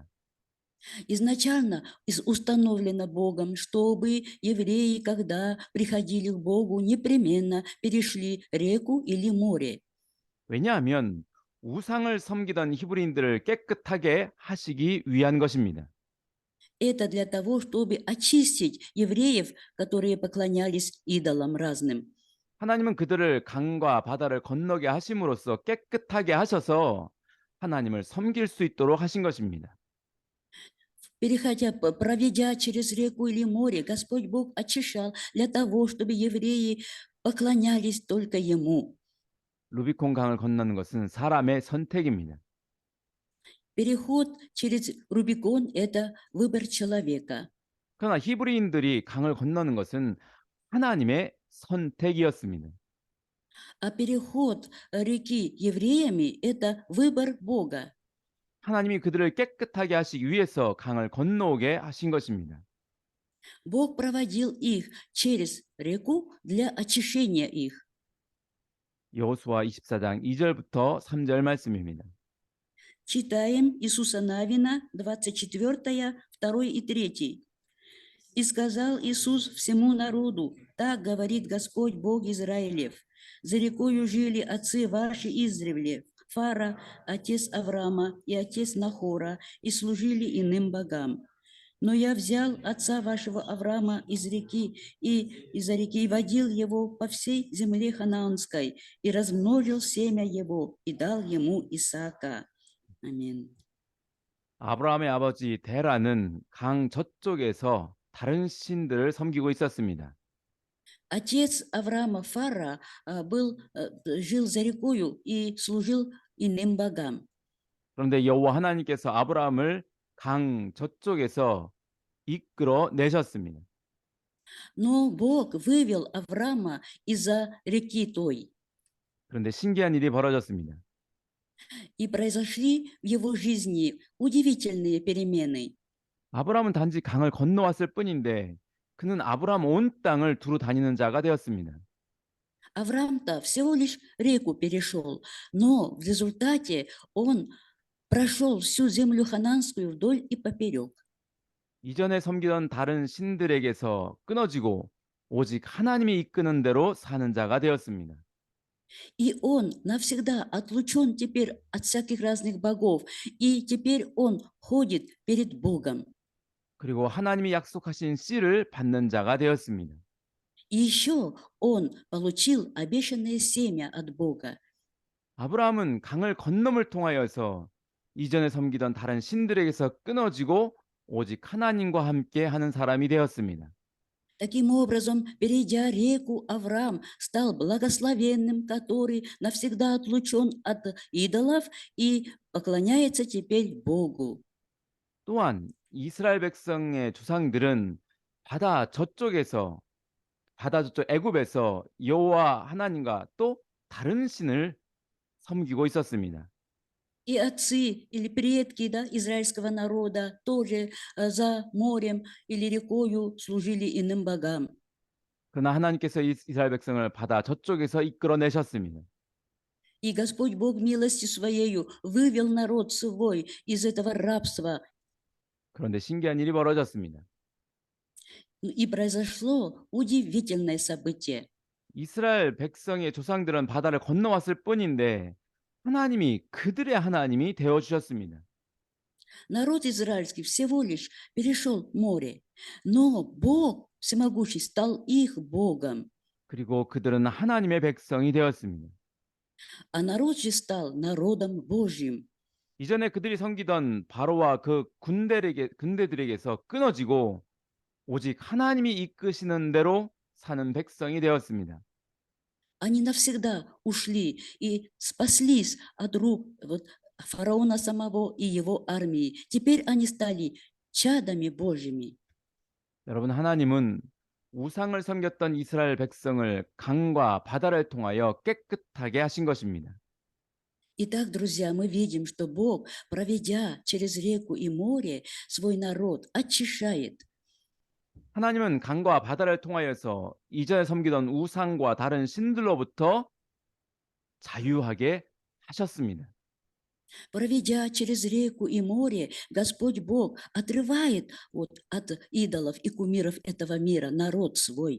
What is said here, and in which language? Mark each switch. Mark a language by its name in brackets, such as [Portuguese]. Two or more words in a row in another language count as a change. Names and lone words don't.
[Russian] Изначально установлено Богом, чтобы евреи, когда приходили к Богу, непременно перешли реку или море. [Korean] 왜냐하면 우상을 섬기던 히브리인들을 깨끗하게 하시기 위한 것입니다. [Russian] Это для того, чтобы очистить евреев, которые поклонялись идолам разным. [Korean] 하나님은 그들을 강과 바다를 건너게 하심으로써 깨끗하게 하셔서 하나님을 섬길 수 있도록 하신 것입니다. [Russian] Проведя через реку или море, Господь Бог очищал для того, чтобы евреи поклонялись только Ему. [Korean] 루비콘 강을 건너는 것은 사람의 선택입니다. [Russian] Переход через Рубикон – это выбор человека. [Korean] 그러나 히브리인들이 강을 건너는 것은 하나님의 선택이었습니다. [Russian] А переход реки евреями – это выбор Бога. [Korean] 하나님이 그들을 깨끗하게 하시기 위해서 강을 건너오게 하신 것입니다. [Russian] Бог проводил их через реку для очищения их. [Korean] 여호수아 24장 2절부터 3절 말씀입니다. [Russian] Читаем Иисуса Навина, 24, 2 и 3. «И сказал Иисус всему народу, так говорит Господь Бог Израилев, за рекою жили отцы ваши издревле, Фара, отец Авраама и отец Нахора, и служили иным богам. Но я взял отца вашего Авраама из реки и из-за реки и водил его по всей земле ханаанской, и размножил семя его, и дал ему Исаака». [Korean] 아멘. 아브라함의 아버지 데라는 강 저쪽에서 다른 신들을 섬기고 있었습니다. [Russian] Отец Авраама Фара жил за рекою и служил иным богам. [Korean] 그런데 여호와 하나님께서 아브라함을 강 저쪽에서 이끌어 내셨습니다. [Russian] Но Бог вывел Авраама из-за реки той. [Korean] 그런데 신기한 일이 벌어졌습니다. [Russian] И произошли в его жизни удивительные перемены. [Korean] 아브라함은 단지 강을 건너왔을 뿐인데 그는 아브라함 온 땅을 두루 다니는 자가 되었습니다. [Russian] Авраам-то всего лишь реку перешел, но в результате он прошел всю землю хананскую вдоль и поперек. [Korean] 이전에 섬기던 다른 신들에게서 끊어지고 오직 하나님이 이끄는 대로 사는 자가 되었습니다. [Russian] И он навсегда отлучен теперь от всяких разных богов, и теперь он ходит перед Богом. [Korean] 그리고 하나님이 약속하신 씨를 받는 자가 되었습니다. [Russian] И еще он получил обещанное семя от Бога. [Korean] 아브라함은 강을 건너을 통하여서 이전에 섬기던 다른 신들에게서 끊어지고 오직 하나님과 함께 하는 사람이 되었습니다. [Russian] Таким образом, перейдя реку, Авраам стал благословенным, который навсегда отлучен от идолов и поклоняется теперь Богу. [Korean] 또한 이스라엘 백성의 조상들은 바다 저쪽 애굽에서 여호와 하나님과 또 다른 신을 섬기고 있었습니다. [Russian] И отцы или предки, да, израильского народа тоже за морем или рекою служили иным богам. [Korean] 그러나 하나님께서 이스라엘 백성을 바다 저쪽에서 이끌어내셨습니다. [Russian] И Господь Бог милостью Своею вывел народ свой из этого рабства. [Korean] 그런데 신기한 일이 벌어졌습니다. [Russian] И произошло удивительное событие. [Korean] 이스라엘 백성의 조상들은 바다를 건너왔을 뿐인데 하나님이 그들의 하나님이 되어 주셨습니다. [Russian] Народ израильский всего лишь перешел море, но Бог всемогущий стал их Богом, [Korean] 그리고 그들은 하나님의 백성이 되었습니다. [Russian] а народ же стал народом Божьим. [Korean] 이전에 그들이 섬기던 바로와 그 군대들에게서 끊어지고 오직 하나님이 이끄시는 대로 사는 백성이 되었습니다. [Russian] Они навсегда ушли и спаслись от рук фараона самого и его армии. Теперь они стали чадами Божьими. [Korean] 여러분, 하나님은 우상을 섬겼던 이스라엘 백성을 강과 바다를 통하여 깨끗하게 하신 것입니다. [Russian] Итак, друзья, мы видим, что Бог, проведя через реку и море, свой народ очищает. [Korean] 하나님은 강과 바다를 통하여서 이전에 섬기던 우상과 다른 신들로부터 자유하게 하셨습니다. [Russian] Проведя через реку и море, Господь Бог отрывает от идолов и кумиров этого мира народ свой.